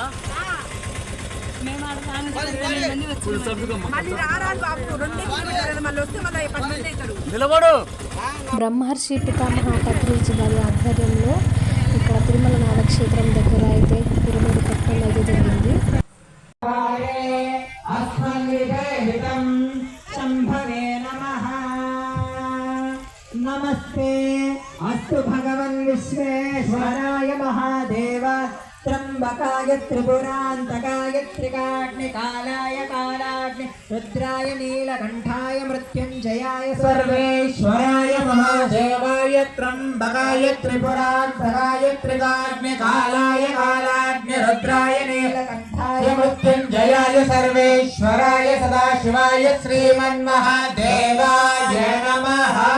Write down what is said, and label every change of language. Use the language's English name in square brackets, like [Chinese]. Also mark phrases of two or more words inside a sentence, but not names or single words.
[Telugu] బ్రహ్మర్షి పితామహ పత్రిజీ గారి ఆధ్వర్యంలో ఇక్కడ తిరుమలనాథ క్షేత్రం దగ్గర అయితే పిరమిడ్ కట్టడం అయితే జరిగింది. [Sanskrit] नमस्ते अस्तु भगवन् विश्वेश्वराय महादेव त्र्यंबकाय त्रिपुरान्तकाय त्रिकाग्निकालाय कालाग्नि रुद्राय नीलकण्ठाय मृत्युञ्जयाय सर्वेश्वराय महादेवाय त्र्यंबकाय त्रिपुरान्तकाय त्रिकाग्निकालाय कालाग्नि रुद्राय नीलकण्ठाय मृत्युञ्जयाय सर्वेश्वराय सदाशिवाय श्रीमन्महादेवाय नमः.